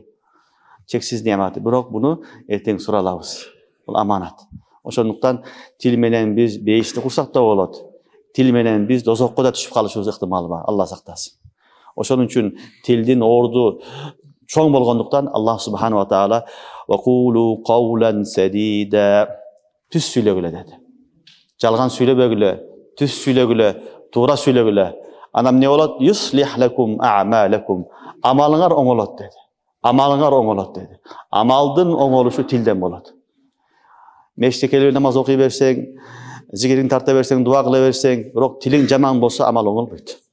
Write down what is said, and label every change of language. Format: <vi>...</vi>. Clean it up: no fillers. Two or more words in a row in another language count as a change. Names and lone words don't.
<ky>Чексиз нематы. Бирок буну эртең суралабыз. Бул аманат. Ошондуктан тил менен биз бейишти курсак да болот. Тил менен биз дозокко да түшүп калышыбыз ыктымалы бар. Алла сактасын. Ошон үчүн тилдин орду чоң болгондуктан Аллах</ky> <ar>سبحانه وتعالى وقولوا قولا سديدا.</ar> <ky>Түз сүйлөгүлө деди. Жалган сүйлөбөгүлө, түз сүйлөгүлө, туура сүйлөгүлө. Анан не болот?</ky> <ar>يصلح لكم أعمالكم.</ar> <ky>Амалыңар оңолот деди. Амалыңар оңолот деди. Амалдын оңолушу тилден болот.</ky> <kk>Мешітке келіп намаз оқи берсең,</kk> <ky>зикирин тарта берсең, дуа кыла берсең, бирок тилиң жаман болсо амал оңолбойт.</ky>